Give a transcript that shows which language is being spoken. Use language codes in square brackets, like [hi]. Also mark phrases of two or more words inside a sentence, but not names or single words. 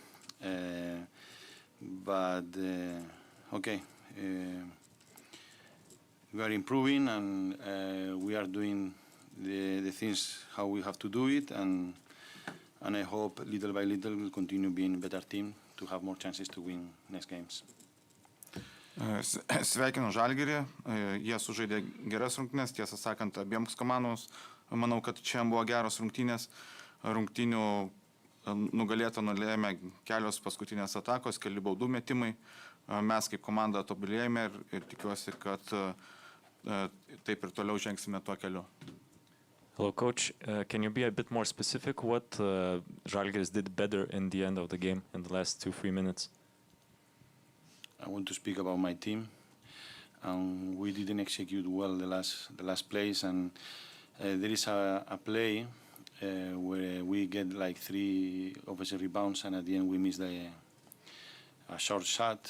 [en] Okay. We are improving, and we are doing the things how we have to do it, and I hope little by little we'll continue being a better team to have more chances to win next games. [lt] Sveikinu Žalgirį, jie sužaidė geras rungtynes, tiesą sakant, abiems komandoms. Manau, kad čia buvo geros rungtynės. Rungtynių nugalėtą nulėmė kelios paskutinės atakos, keli baudų metimai. Mes kaip komanda tobulėjame ir tikiuosi, kad taip ir toliau žengsime tuo keliu. [en] Hello, coach. Can you be a bit more specific what Žalgiris did better in the end of the game in the last 2-3 minutes? I want to speak about my team. We didn't execute well the last plays, and there is a play where we get like 3 offensive rebounds, and at the end we miss a short shot.